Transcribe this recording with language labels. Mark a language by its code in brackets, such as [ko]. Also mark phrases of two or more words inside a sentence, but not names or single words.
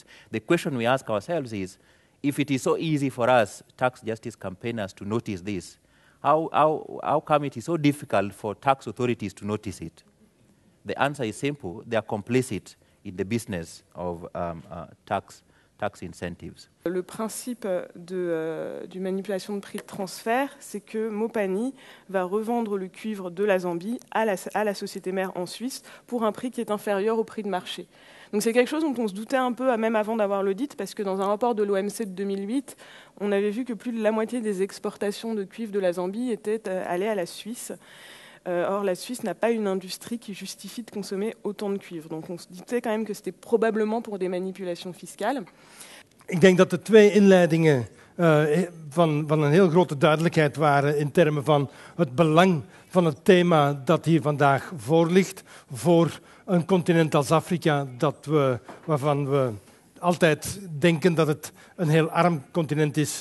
[en] The question we ask ourselves is, if it is so easy for us, tax justice campaigners, to notice this, How come it is so difficult for tax authorities to notice it? The answer is simple. They are complicit in the business of tax incentives. [fr] Le principe du manipulation de prix de transfert, c'est que Mopani va revendre le cuivre de la Zambie à la société mère en Suisse pour un prix qui est inférieur au prix de marché. Donc c'est quelque chose dont on se doutait un peu, même avant d'avoir l'audit, parce que dans un rapport de l'OMC de 2008, on avait vu que plus de la moitié des exportations de cuivre de la Zambie étaient allées à la Suisse. Or, la Suisse n'a pas une industrie qui justifie de consommer autant de cuivre. Donc on se doutait quand même que c'était probablement pour des manipulations fiscales. [nl] Ik denk dat de twee inleidingen van een heel grote duidelijkheid waren in termen van het belang van het thema dat hier vandaag voor ligt voor een continent als Afrika, waarvan we altijd denken dat het een heel arm continent is.